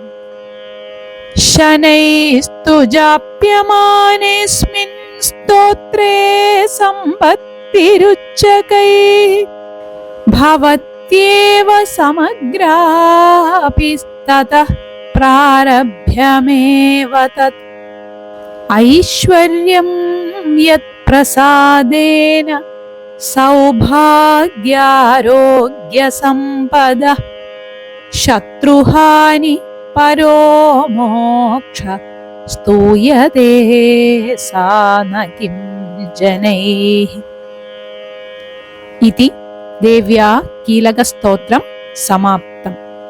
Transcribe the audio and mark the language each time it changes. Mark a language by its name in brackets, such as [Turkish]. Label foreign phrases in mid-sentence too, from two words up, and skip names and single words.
[Sanskrit] शनैस्तु जाप्यमानेऽस्मिन् स्तोत्रे सम्पत्तिरुच्चकैः भवत्येव समग्रापि ततः प्रारभ्यमेव तत्। ऐश्वर्यं यत्प्रसादेन सौभाग्यारोग्यसम्पदः शत्रुहानि പരോ മോക്ഷ സ്തൂയതേ സാ ന കിം ജനൈഃ. ഇതി ദേവ്യാ കീലകസ്തോത്രം സമാപ്തം.